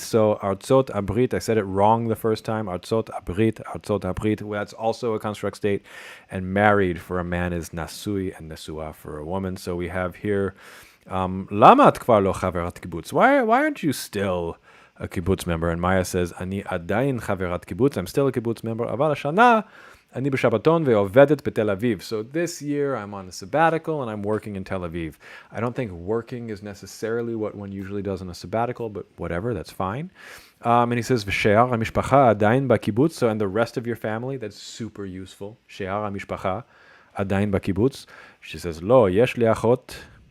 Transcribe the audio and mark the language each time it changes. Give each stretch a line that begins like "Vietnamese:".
English: So Artsot Abrit, I said it wrong the first time. Artsot Abrit. Well, that's also a construct state. And married for a man is Nasui and Nesua for a woman. So we have here,
Hebrew: Lama את כבר לא חברת קיבוץ?
English: Why aren't you still a kibbutz member? And Maya says,
Hebrew: אני עדיין חברת קיבוץ.
English: I'm still a kibbutz member.
Hebrew: אבל השנה, אני בשבתון ועובדת בתל אביב.
English: So this year I'm on a sabbatical and I'm working in Tel Aviv. I don't think working is necessarily what one usually does on a sabbatical, but whatever, that's fine. And he says,
Hebrew: ושאר המשפחה עדיין בקיבוץ.
English: So, and the rest of your family, that's super useful.
Hebrew: שאר המשפחה עדיין בקיבוץ.
English: She says,
Hebrew: לא, יש לי אחות.